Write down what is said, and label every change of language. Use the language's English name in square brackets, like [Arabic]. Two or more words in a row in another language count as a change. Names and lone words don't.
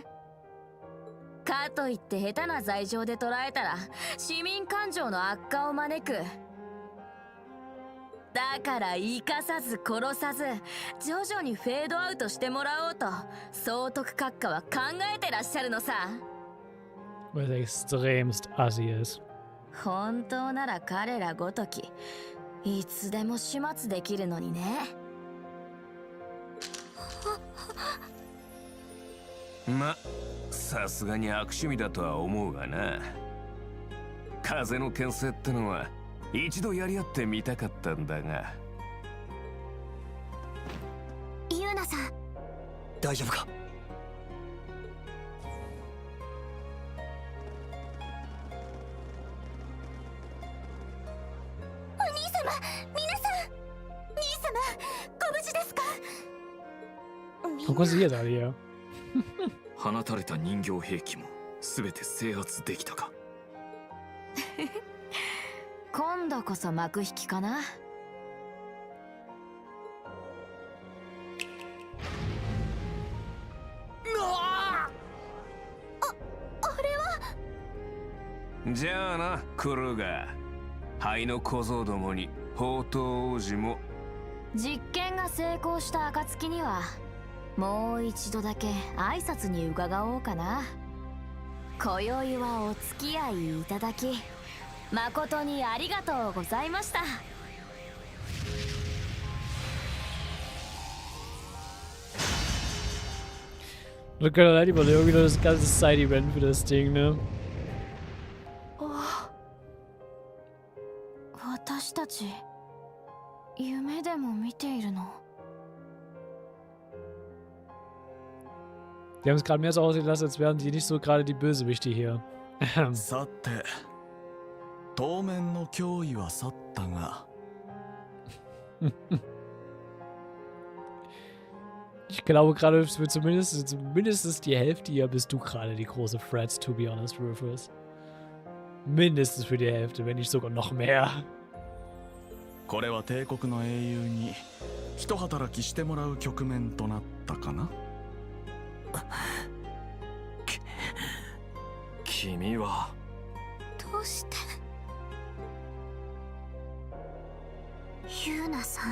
[Japanese] かといって下手な罪状で捉えたら市民感情の悪化を招く。だから生かさず殺さず徐々にフェードアウトしてもらおうと総督閣下は考えてらっしゃるのさ。 [German] Weil er extremst assi ist. [Japanese] 本当なら彼らごときいつでも始末できるのにね。ま、さすがに悪趣味だとは思うがな。風の牽制ってのは一度やり合ってみたかったんだが。ユーナさん、大丈夫か？お兄様、皆さん、兄様、ご無事ですか？ [English] How was he out here? [Japanese] 放たれた人形兵器も全て制圧できたか？今度こそ幕引きかな。じゃあな、クルーガー。灰の小僧どもに宝刀王子も。実験が成功した暁にはもう一度だけ挨拶に伺おうかな。今宵はお付き合いいただき誠にありがとうございました。 [German] Da können wir halt überlegen, wieder das ganze Side-Event für das Ding, ne? [Japanese] 私たち夢でも見ているの？ [German] Die haben es gerade mehr so aussehen lassen, als wären die nicht so gerade die Bösewichte hier. [Japanese] さて、当面の脅威は去ったが。 [German] Ich glaube gerade für zumindest die Hälfte hier bist du gerade die große Threat, [English] to be honest, [German] Rufus. Mindestens für die Hälfte, wenn nicht sogar noch mehr. [Japanese] これは帝国の英雄に一働きしてもらう局面となったかな。君はどうしてユーナさん。